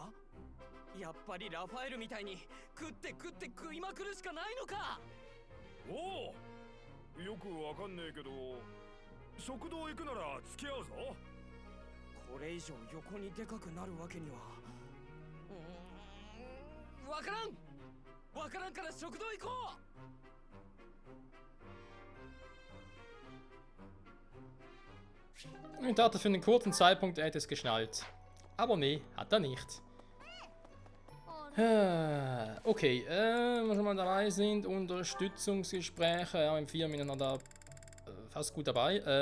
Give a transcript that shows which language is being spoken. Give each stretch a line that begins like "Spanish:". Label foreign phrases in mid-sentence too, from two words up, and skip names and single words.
Japanese: やっぱりラファエルみたいに食って食いまくるしかないのか。おお、よくわかんねえけど食堂行くなら付き合うぞ。これ以上横にでかくなるわけには。わからんから食堂行こ
German: Ich dachte, für einen kurzen Zeitpunkt er hätte es geschnallt. Aber nee, hat er nicht. Okay, wenn wir schon mal dabei sind, Unterstützungsgespräche, ja, in 4 Minuten da fast gut dabei.